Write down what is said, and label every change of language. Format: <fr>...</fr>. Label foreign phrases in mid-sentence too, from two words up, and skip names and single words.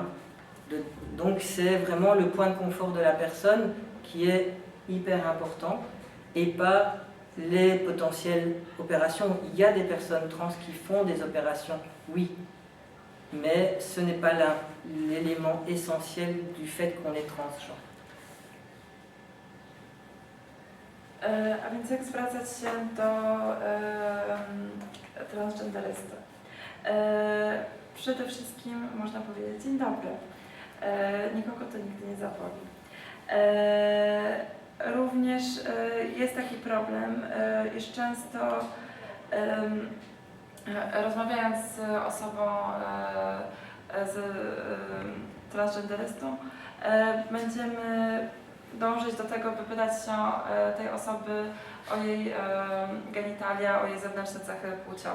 <fr>Donc c'est vraiment le point de confort de la personne qui est hyper important et pas les potentielles opérations. Il y a des personnes trans qui font des opérations, oui, mais ce n'est pas l'élément essentiel du fait qu'on est transgenre.</fr> <pl>A więc jak zwracać się do transgenderysty? Przede wszystkim można powiedzieć dzień dobry. Nikogo to nigdy nie zaboli. Również jest taki problem, iż często rozmawiając z osobą transgenderystą, będziemy dążyć do tego, by pytać się tej osoby o jej genitalia, o jej zewnętrzne cechy płciowe.</pl>